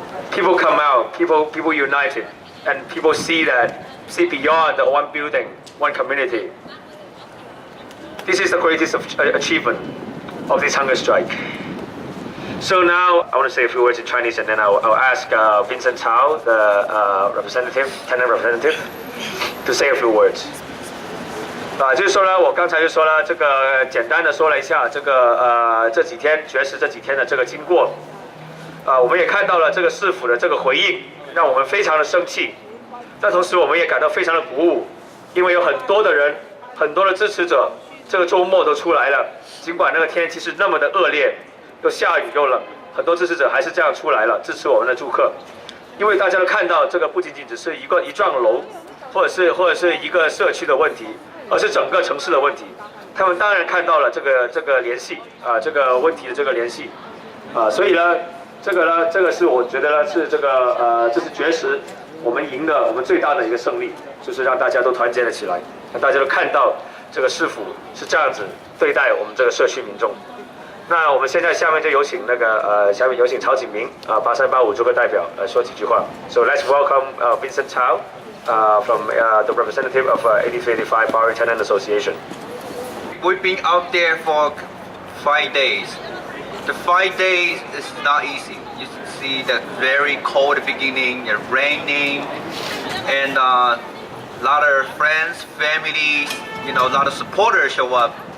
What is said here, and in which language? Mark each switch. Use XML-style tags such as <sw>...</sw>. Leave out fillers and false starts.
<en>People come out, people united, and people see beyond the one building, one community. This is the greatest achievement of this hunger strike. So now I want to say a few words in Chinese, and then I'll ask Vincent Cao, the tenant representative, to say a few words.</en> <zh>就是说呢，我刚才就说了，这个简单的说了一下这个这几天绝食这几天的这个经过。我们也看到了这个市府的这个回应，让我们非常的生气。但同时我们也感到非常的鼓舞，因为有很多的人，很多的支持者，这个周末都出来了，尽管那个天气是那么的恶劣，又下雨又冷，很多支持者还是这样出来了支持我们的住客。因为大家都看到，这个不仅仅只是一幢楼，或者是一个社区的问题。而是整个城市的问题，他们当然看到了这个联系这个问题的这个联系所以呢，这个是我觉得呢是这是绝食我们赢的我们最大的一个胜利，就是让大家都团结了起来，让大家都看到这个市府是这样子对待我们这个社区民众。那我们现在下面就有请下面有请曹景明8385住客代表说几句话。</zh> <en>So let's welcome Vincent Cao. From the representative of 8385 Bowery Tenant Association. We've been out there for 5 days. The 5 days is not easy. You see the very cold beginning, the raining, and a lot of friends, family, a lot of supporters show up.</en>